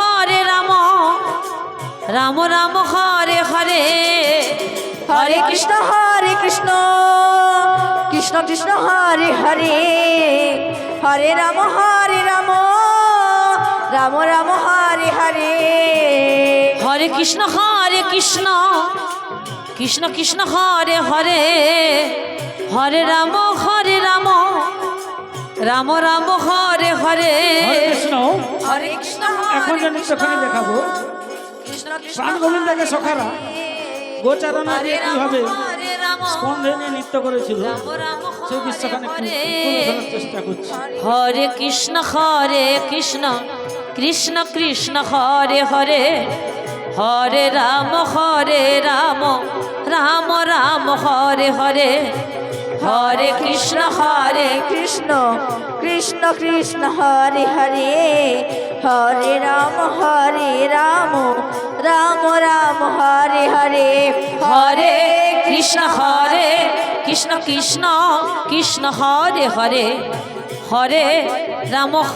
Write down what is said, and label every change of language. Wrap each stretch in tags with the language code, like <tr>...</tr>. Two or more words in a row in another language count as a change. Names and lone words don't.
<sa>রাম হরে হরে হরে কৃষ্ণ কৃষ্ণ কৃষ্ণ হরে হরে হরে রাম রাম হরে হরে হরে কৃষ্ণ কৃষ্ণ হরে হরে হরে রাম রাম হরে হরে হরে কৃষ্ণ। হরে কৃষ্ণ</sa> <bn>এখন যে নৃত্যখানি দেখাবো প্রাণ গোবিন্দাকে সখারা গোচারণা দিয়ে কিভাবে স্কন্ধে নিয়ে নৃত্য করেছিল সেই দৃশ্যখানে একটু তুলে ধরার চেষ্টা করছি।</bn> <sa>হরে কৃষ্ণ কৃষ্ণ হরে হরে হরে রাম রাম হরে হরে হরে কৃষ্ণ কৃষ্ণ হরে হরে হরে রাম রাম হরে হরে হরে কৃষ্ণ কৃষ্ণ হরে হরে হরে রাম</sa>